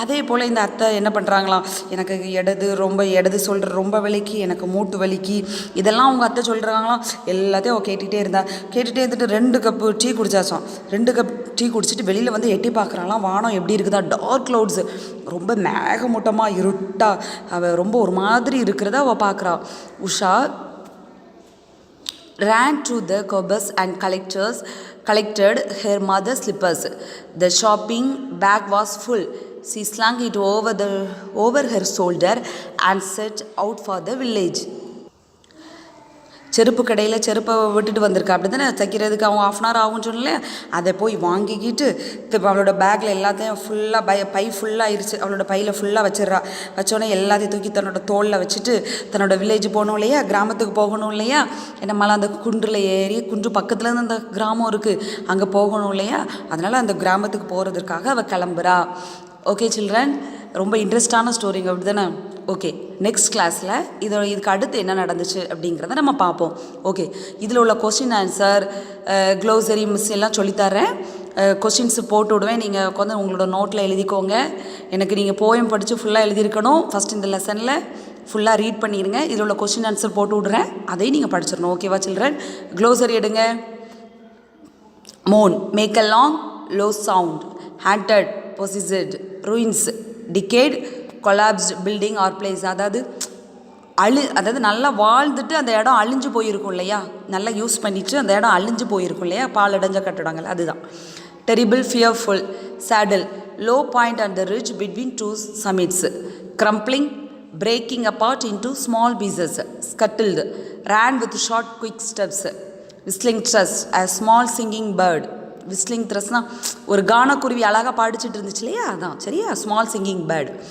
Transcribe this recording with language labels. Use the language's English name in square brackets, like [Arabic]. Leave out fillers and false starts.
[Tamil] அதே போல் இந்த அத்தை என்ன பண்ணுறாங்களாம், எனக்கு இடது சொல்கிற ரொம்ப வலிக்கு, எனக்கு மூட்டு வலிக்கு, இதெல்லாம் அவங்க அத்தை சொல்கிறாங்களாம். எல்லாத்தையும் அவள் கேட்டுகிட்டே இருந்துட்டு 2 கப்பு டீ குடிச்சாச்சான். 2 கப் டீ குடிச்சிட்டு வெளியில் வந்து எட்டி பார்க்குறாங்களாம். வானம் எப்படி இருக்குதா, [English] dark clouds, [Tamil] ரொம்ப மேகமூட்டமாக இருட்டாக, அவள் ரொம்ப ஒரு மாதிரி இருக்கிறத அவள் பார்க்குறா. [English] Usha ran to the cupboards and collected her mother's slippers. The shopping bag was full. She slung it over her shoulder and set out for the village. [Tamil] செருப்பு கடையில் செருப்பை விட்டுட்டு வந்திருக்கா. அப்படி தானே? தைக்கிறதுக்கு அவங்க 1/2 hour ஆகும்னு சொன்னல, அதை போய் வாங்கிக்கிட்டு அவளோட பேக்கில் எல்லாத்தையும் ஃபுல்லாக பை ஃபுல்லாகிருச்சு. அவளோட பையில் ஃபுல்லாக வச்சோடனே எல்லாத்தையும் தூக்கி தன்னோட தோளில் வச்சுட்டு தன்னோட வில்லேஜ் போகணும் இல்லையா, கிராமத்துக்கு போகணும் இல்லையா, என்னம்மாலாம் அந்த குன்றில் ஏறி, குன்று பக்கத்துலேருந்து அந்த கிராமம் இருக்குது, அங்கே போகணும் இல்லையா, அதனால் அந்த கிராமத்துக்கு போகிறதுக்காக அவள் கிளம்புறா. ஓகே சில்ட்ரன், ரொம்ப இன்ட்ரெஸ்டான ஸ்டோரிங்க, அப்படி தானே? ஓகே, நெக்ஸ்ட் கிளாஸில் இதுக்கு அடுத்து என்ன நடந்துச்சு அப்படிங்கிறத நம்ம பார்ப்போம். ஓகே, இதில் உள்ள கொஸ்டின் ஆன்சர், க்ளோசரி மிஸ் எல்லாம் சொல்லித்தரேன். கொஸ்டின்ஸ் போட்டு விடுவேன். நீங்கள் உட்காந்து உங்களோட நோட்டில் எழுதிக்கோங்க. எனக்கு நீங்கள் போயம் படித்து ஃபுல்லாக எழுதியிருக்கணும். ஃபஸ்ட் இந்த லெசனில் ஃபுல்லாக ரீட் பண்ணிடுங்க. இதில் உள்ள கொஸ்டின் ஆன்சர் போட்டு விடுறேன், அதையும் நீங்கள் படிச்சிடணும். [English] ஓகேவா children? Glossary எடுங்க. Moan, make a long low sound. Haunted, possessed. ruins, decayed, collapsed building or place. [Tamil] அதாவது நல்லா வாழ்ந்துட்டு அந்த இடம் அழிஞ்சு போயிருக்கும் இல்லையா, நல்லா யூஸ் பண்ணிவிட்டு அந்த இடம் அழிஞ்சு போயிருக்கும் இல்லையா, பாலடைஞ்ச கட்டடங்கள், அதுதான். [English] Terrible, fearful. Saddle, low point and the ridge between 2 summits. crumpling, breaking apart into small pieces. scuttled, ran with short quick steps. whistling thrush, a small singing bird. [Tamil] Whistling த்ரஸ்னால் ஒரு கானக்குருவி அழகாக பாடிச்சிட்டு இருந்துச்சு இல்லையா, அதான். சரியா? [English] Small singing bird.